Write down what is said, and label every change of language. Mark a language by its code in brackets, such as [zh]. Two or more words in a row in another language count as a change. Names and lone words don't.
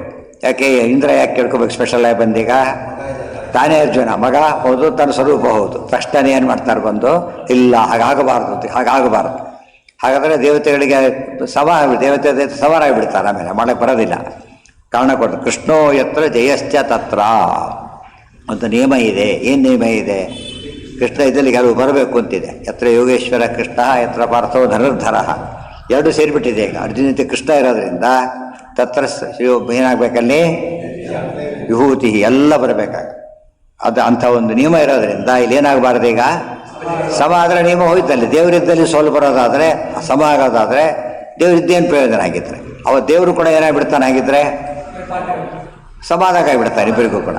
[kn] ಯಾಕೆ ಇಂದ್ರ ಯಾಕೆ ಕೇಳ್ಕೊಬೇಕು ಸ್ಪೆಷಲ್ ಆಗಿ ಬಂದೀಗ? ತಾನೇ ಅರ್ಜುನ ಮಗ ಹೌದು, ತನ್ನ ಸ್ವರೂಪ ಹೌದು. ತಕ್ಷಣ ಏನು ಮಾಡ್ತಾರೆ ಬಂದು, ಇಲ್ಲ ಹಾಗಾಗಬಾರ್ದು. ಹಾಗಾದರೆ ದೇವತೆಗಳಿಗೆ ದೇವತೆ ಸವಾರಾಗಿಬಿಡ್ತಾರೆ, ಆಮೇಲೆ ಮಾಡಕ್ಕೆ ಬರೋದಿಲ್ಲ. ಕಾರಣ ಕೊಟ್ಟು [sa] ಕೃಷ್ಣೋ ಯತ್ರ ಜಯಶ್ಚ ತತ್ರ [kn] ಅಂತ ನಿಯಮ ಇದೆ. ಏನು ನಿಯಮ ಇದೆ? ಕೃಷ್ಣ ಇದರಲ್ಲಿ ಕೆಲವು ಬರಬೇಕು ಅಂತಿದೆ. [sa] ಯತ್ರ ಯೋಗೇಶ್ವರ ಕೃಷ್ಣ ಯತ್ರ ಪಾರ್ಥೋ ಧನುರ್ಧರ, [kn] ಎರಡು ಸೇರಿಬಿಟ್ಟಿದೆ ಈಗ. ಅರ್ಜುನತೆ ಕೃಷ್ಣ ಇರೋದ್ರಿಂದ ತತ್ರ ಏನಾಗಬೇಕಲ್ಲಿ ವಿಭೂತಿ ಎಲ್ಲ ಬರಬೇಕಾಗ ಅದು ಅಂಥ ಒಂದು ನಿಯಮ ಇರೋದ್ರಿಂದ ಇಲ್ಲಿ ಏನಾಗಬಾರ್ದು. ಈಗ ಸಮ ಆದರೆ ನಿಯಮ ಹೋಯ್ತಲ್ಲಿ. ದೇವರಿದ್ದಲ್ಲಿ ಸೋಲು ಬರೋದಾದರೆ, ಸಮ ಆಗೋದಾದರೆ ದೇವರಿದ್ದೇನು ಪ್ರಯೋಜನ ಆಗಿದ್ರೆ ದೇವರು ಕೂಡ ಏನಾಗ್ಬಿಡ್ತಾನೆ ಆಗಿದ್ರೆ ಸಮಾಧಾನ ಆಗಿಬಿಡ್ತಾರೆ ಇಬ್ಬರಿಗೂ ಕೂಡ.